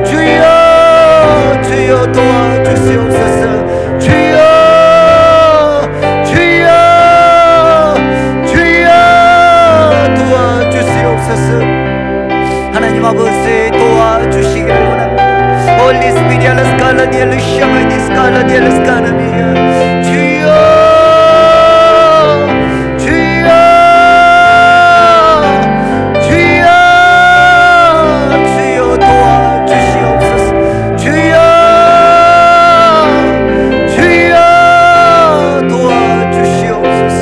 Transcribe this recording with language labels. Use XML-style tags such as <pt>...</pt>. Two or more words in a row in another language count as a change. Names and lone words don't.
<ko>주여 주여 도와주시옵소서. 주여 주여 주여 도와주시옵소서. 하나님 아버지 도와주시기를 원합니다.</ko> <en>Holy Spirit, la scala di la shama di scala di la scala mia.</en> <ko>주여 주여 주여 주여 도와주시옵소서. 주여 주여 도와주시옵소서.</ko>